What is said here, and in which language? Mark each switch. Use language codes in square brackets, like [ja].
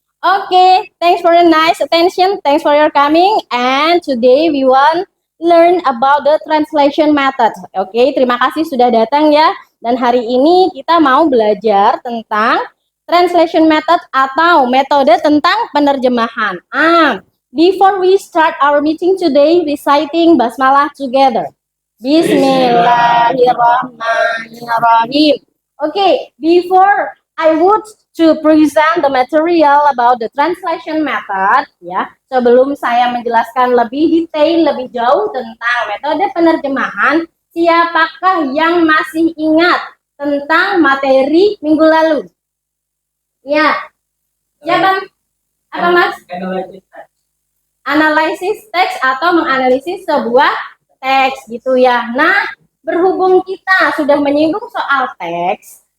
[en] Okay, thanks for your nice attention. Thanks for your coming. And today we want learn about the translation method. [id] Oke, terima kasih sudah datang ya. Dan hari ini kita mau belajar tentang translation method atau metode tentang penerjemahan. [en] Before we start our meeting today, reciting basmalah together. [ar] Bismillahirrahmanirrahim. [en] Okay, before I would to present the material about the translation method, ya. [id] Sebelum saya menjelaskan lebih detail, lebih jauh tentang metode penerjemahan, siapakah yang masih ingat tentang materi minggu lalu? Ya, siapa? Apa Mas? Analisis teks atau menganalisis sebuah teks gitu ya. Nah, berhubung kita sudah menyinggung soal teks,